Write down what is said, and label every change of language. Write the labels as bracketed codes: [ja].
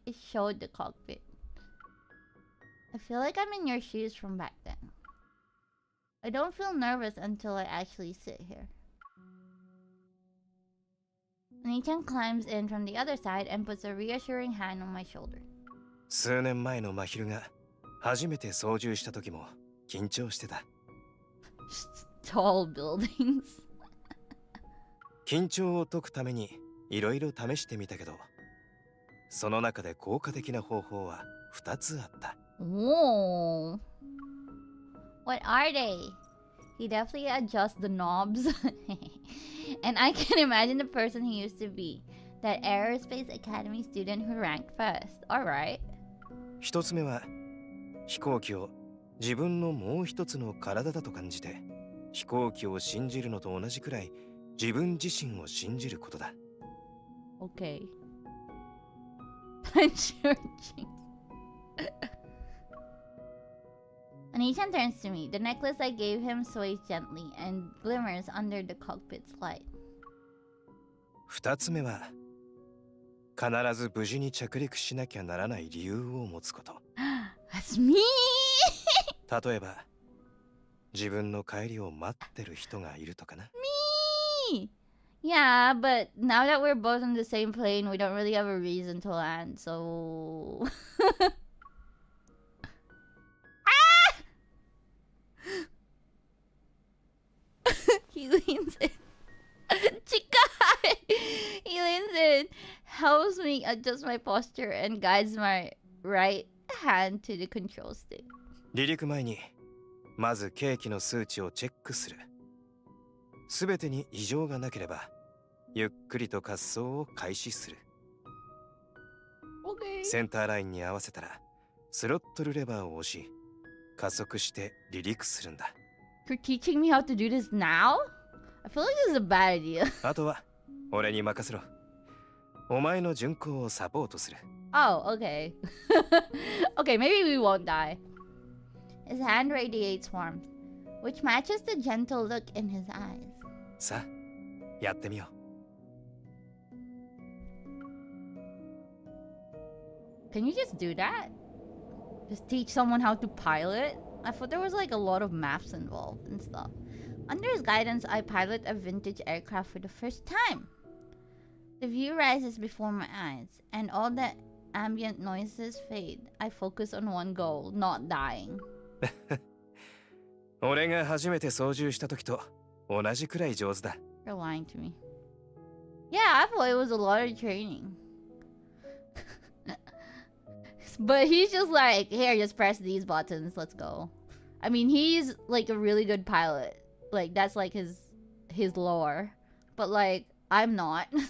[en] It showed the cockpit. I feel like I'm in your shoes from back then. I don't feel nervous until I actually sit here. Oni-chan climbs in from the other side and puts a reassuring hand on my shoulder. [ja] 数年前の真昼が初めて操縦した時も緊張してた。 [en] Tall buildings. [ja] 緊張を解くためにいろいろ試してみたけど、その中で効果的な方法は2つあった。 [en] Whoa. What are they? He definitely adjusts the knobs. And I can imagine the person he used to be. That Aerospace Academy student who ranked first. Alright. [ja] 1つ目は、飛行機を自分のもう一つの体だと感じて、飛行機を信じるのと同じくらい自分自身を信じることだ。 [en] Okay. Punch your cheeks. Oni-chan turns to me. The necklace I gave him sways gently and glimmers under the cockpit's light. [ja] 2つ目は、必ず無事に着陸しなきゃならない理由を持つこと。 [en] That's me! [ja] 例えば、自分の帰りを待ってる人がいるとかな。 [en] Me! Yeah, but now that we're both on the same plane, we don't really have a reason to land, so... He leans in. Chikai! He leans in, helps me adjust my posture, and guides my right hand to the control stick. [ja] 離陸前に、まず計器の数値をチェックする。すべてに異常がなければ、ゆっくりと滑走を開始する。 [en] Okay. [ja] センターラインに合わせたら、スロットルレバーを押し、加速して離陸するんだ。 [en] You're teaching me how to do this now? I feel like this is a bad idea. [ja] あとは、俺に任せろ。お前の巡航をサポートする。 [en] Oh, okay. Okay, maybe we won't die. His hand radiates warmth, which matches the gentle look in his eyes. [ja] さあ、やってみよう。 [en] Can you just do that? Just teach someone how to pilot? I thought there was like a lot of maths involved and stuff. Under his guidance, I pilot a vintage aircraft for the first time. The view rises before my eyes, and all the ambient noises fade. I focus on one goal, not dying. [ja] 俺が初めて操縦した時と同じくらい上手だ。 [en] You're lying to me. Yeah, I thought it was a lot of training. But he's just like, here, just press these buttons, let's go. I mean, he's like a really good pilot. Like, that's like his lore. But like, I'm not.